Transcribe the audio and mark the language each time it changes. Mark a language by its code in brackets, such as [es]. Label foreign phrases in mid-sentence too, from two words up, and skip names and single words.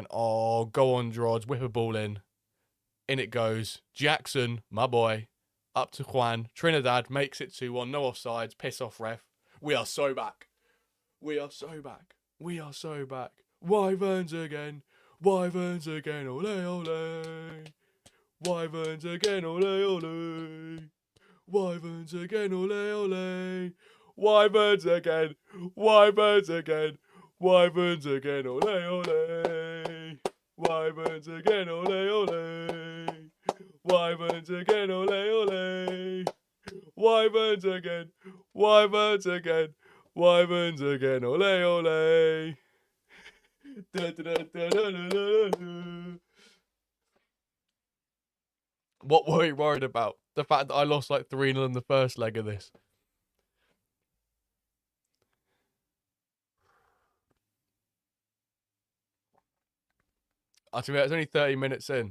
[en] Oh, go on, Drods. Whip a ball in. In it goes. Jackson, my boy. Up to Juan. Trinidad makes it 2-1. No offsides. Piss off, ref. We are so back. We are so back. Wyverns again. Wyverns again. Ole, ole. Wyverns again. Ole, ole. Wyverns again. Ole, ole. Wyverns again. Wyverns again. Wyverns again, ole, ole. Wyverns again, ole, ole. Wyverns again, ole, ole. Wyverns again. Wyverns again. Wyverns again, ole, ole. What were you worried about? The fact that I lost like 3-0 in the first leg of this. It's only 30 minutes in.